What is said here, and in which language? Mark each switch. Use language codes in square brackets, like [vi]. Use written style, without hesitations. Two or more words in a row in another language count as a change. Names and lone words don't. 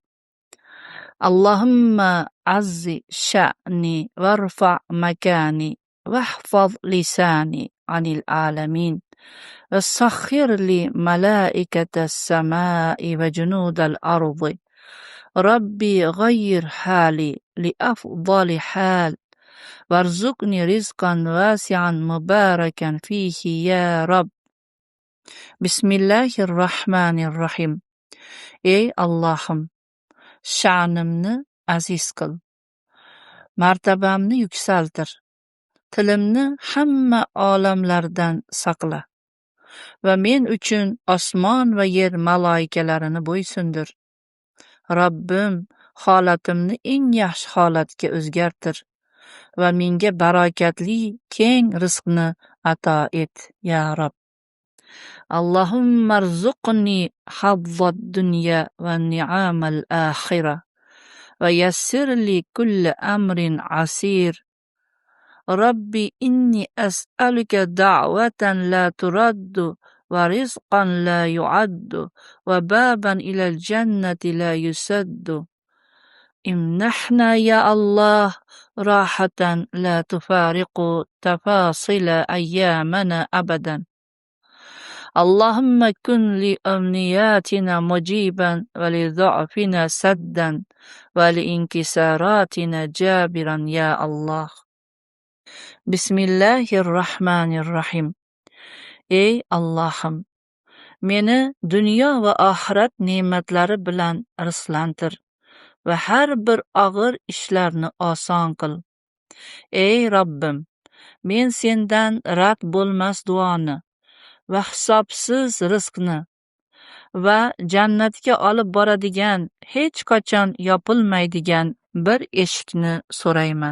[ar] اللهم أعز شأني وارفع مكاني واحفظ لساني عن العالمين وسخر لي ملائكة السماء وجنود الأرض. رب غير حالي لأفضل حال وارزقني رزقا واسعا مباركا فيه يا رب. بسم الله الرحمن الرحيم. [uz] Ey Allohim, sha'nimni aziz qil, martabamni yuksaltir, tilimni hamma olamlardan saqla va men uchun osmon va yer maloikalarini bo'ysundir. Robbim, holatimni eng yaxshi holatga o'zgartir va menga barakatli, keng rizqni ato et, [ar] يا رب. اللهم ارزقني حظ الدنيا ونعم الآخرة ويسر لي كل أمر عسير. رب إني أسألك دعوة لا ترد ورزقا لا يعد وبابا إلى الجنة لا يسد. امنحنا يا الله راحة لا تفارق تفاصيل أيامنا أبدا. اللهم كن لأمنياتنا مجيبا ولضعفنا سدا ولإنكساراتنا جابرا يا الله. بسم الله الرحمن الرحيم. [uz] Ey Allohim, meni dunyo va oxirat ne'matlari bilan rizqlantir va har bir og'ir ishlarni oson qil. Ey Robbim, men sendan rad bo'lmas duoni va hisobsiz rizqni va jannatga olib boradigan, hech qachon yopilmaydigan bir eshikni so'rayman.